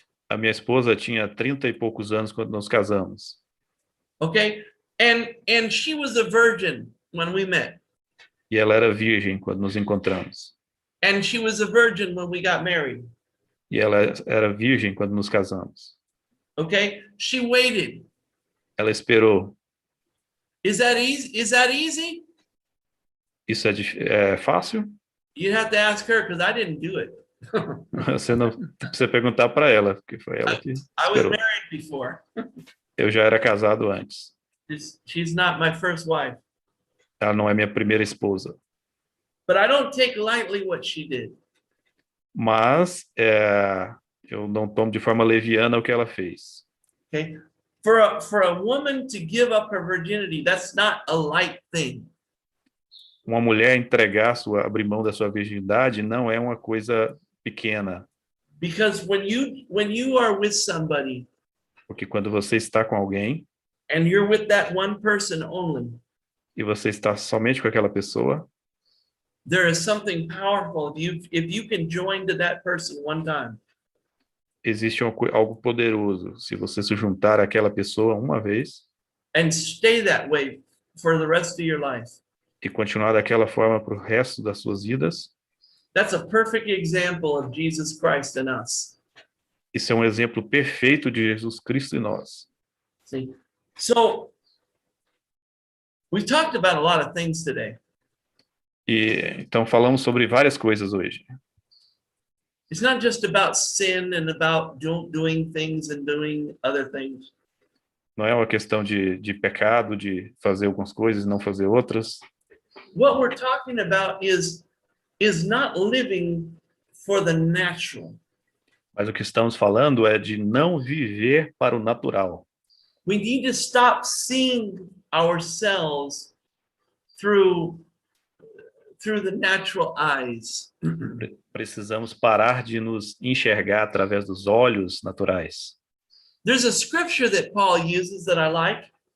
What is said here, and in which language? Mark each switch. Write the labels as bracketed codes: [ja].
[pt] A minha esposa tinha 30 e poucos anos quando nos casamos. [en] Okay? And she was a virgin when we met. [pt] E ela era virgem quando nos encontramos. [en] And she was a virgin when we got married. [pt] E ela era virgem quando nos casamos. [en] Okay? She waited. [pt] Ela esperou. [en] Is that easy? [pt] Isso é fácil? [en] You'd have to ask her because I didn't do it. [pt] Você não precisa perguntar para ela, porque foi ela que [en] I was [pt] esperou. [en] married before. [pt] Eu já era casado antes. [en] She's not my first wife. [pt] Ela não é minha primeira esposa. [en] But I don't take lightly what she did. [pt] Mas eu não tomo de forma leviana o que ela fez. [en] Okay? For a woman to give up her virginity, that's not a light thing. [pt] Uma mulher abrir mão da sua virgindade não é uma coisa pequena. [en] Because when you are with somebody, [pt] Porque quando você está com alguém [en] and you're with that one person only, [pt] e você está somente com aquela pessoa, [en] there is something powerful if you can join to that person one time. [pt] existe algo poderoso se você se juntar àquela pessoa uma vez [en] And stay that way for the rest of your life. [pt] e continuar daquela forma para o resto das suas vidas. [en] That's a perfect example of Jesus Christ in us. [pt] Isso é um exemplo perfeito de Jesus Cristo em nós. [en] See? So, we've talked about a lot of things today. [pt] E então falamos sobre várias coisas hoje. [en] It's not just about sin and about doing things and doing other things. [pt] Não é uma questão de pecado, de fazer algumas coisas e não fazer outras. [en] What we're talking about is not living for the natural. [pt] Mas o que estamos falando é de não viver para o natural. [en] We need to stop seeing ourselves through the natural eyes. [pt] Precisamos parar de nos enxergar através dos olhos naturais. [en] There's a scripture that Paul uses that I like.